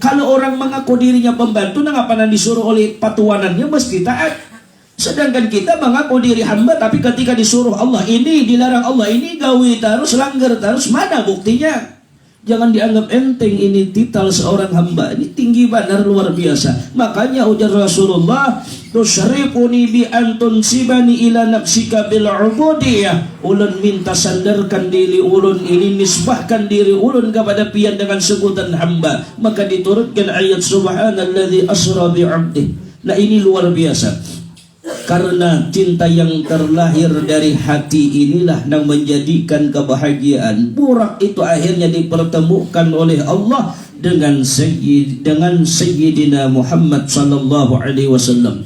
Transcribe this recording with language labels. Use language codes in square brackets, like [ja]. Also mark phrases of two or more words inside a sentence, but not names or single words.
[id] Kalau orang mengaku dirinya pembantu, nah ngapain disuruh oleh patuanannya mesti taat. Sedangkan kita mengaku diri hamba, tapi ketika disuruh Allah ini, dilarang Allah ini, gawe terus, langgar terus, mana buktinya? Jangan dianggap enteng ini titel seorang hamba. Ini tinggi benar, luar biasa. Makanya ujar Rasulullah, [ar] تشرفني بأن تنسبني إلى نفسك بالعبودية. [bjn] Ulun minta sandarkan diri ulun ini, nisbahkan diri ulun kepada pian dengan sebutan hamba. [id] Maka diturutkan ayat [ar] سبحان الذي أسرى بعبدي. [id] Nah ini luar biasa. Karena cinta yang terlahir dari hati inilah yang menjadikan kebahagiaan. Burak itu akhirnya dipertemukan oleh Allah dengan Sayyidina Muhammad [ar] صلى الله عليه وسلم.